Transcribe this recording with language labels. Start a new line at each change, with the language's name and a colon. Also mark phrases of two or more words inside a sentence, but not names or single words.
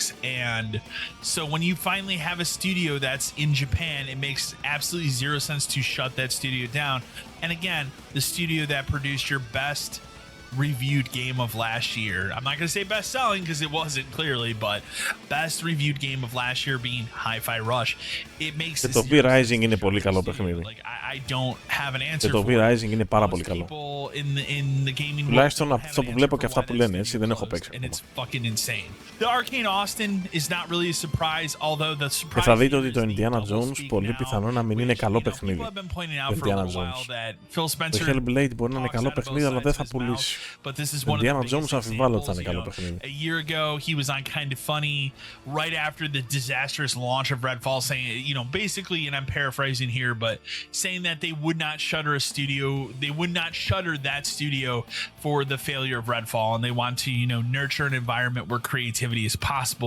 English: And so when you finally have a studio that's in Japan, it makes absolutely zero sense to shut that studio down. And again, the studio that produced your best reviewed game of last year. I'm not going to say best selling because it wasn't clearly, but best reviewed game of last year being Hi-Fi Rush. It makes
Greek: Και το V-Rising είναι πολύ καλό παιχνίδι.
English: I don't have an answer.
Greek: Και το V-Rising είναι πάρα πολύ καλό. Τουλάχιστον από αυτό που βλέπω και αυτά που λένε, έτσι, δεν έχω παίξει.
English: The Arcane Austin is not really a surprise, although the surprise.
Greek: Και θα δείτε ότι το Indiana Jones πολύ πιθανό να μην είναι καλό παιχνίδι. Το Indiana Jones. Το Hellblade μπορεί να είναι καλό παιχνίδι, αλλά δεν θα πουλήσει. Το Indiana Jones αμφιβάλλω ότι θα είναι καλό παιχνίδι.
English: A year ago, he was on Kind of Funny right after the disastrous launch of Redfall, saying, you know, basically, and I'm paraphrasing here, but saying that they would not shutter a studio, they would not shutter that studio for the failure of Redfall, and they want to, you know, nurture an environment where creativity is possible.